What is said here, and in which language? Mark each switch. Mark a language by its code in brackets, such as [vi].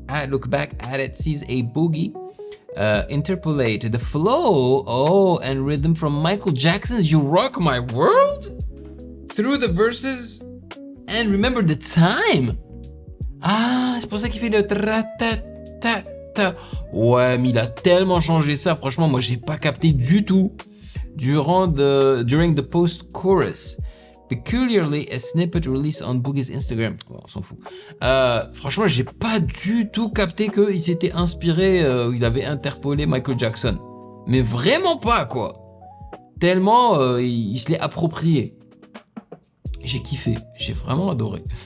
[en] Look back at it, sees a boogie. Interpolate the flow, and rhythm from Michael Jackson's You Rock My World through the verses and remember the time. [fr] Ah, c'est pour ça qu'il fait le tra-ta-ta-ta. Ouais, mais il a tellement changé ça. Franchement, moi, j'ai pas capté du tout [en] during the post-chorus. Peculiarly, a snippet released on Boogie's Instagram. [fr] Bon, on s'en fout. Franchement, j'ai pas du tout capté qu'il s'était inspiré, il avait interpolé Michael Jackson. Mais vraiment pas, quoi. Tellement, il se l'est approprié. J'ai kiffé. J'ai vraiment adoré.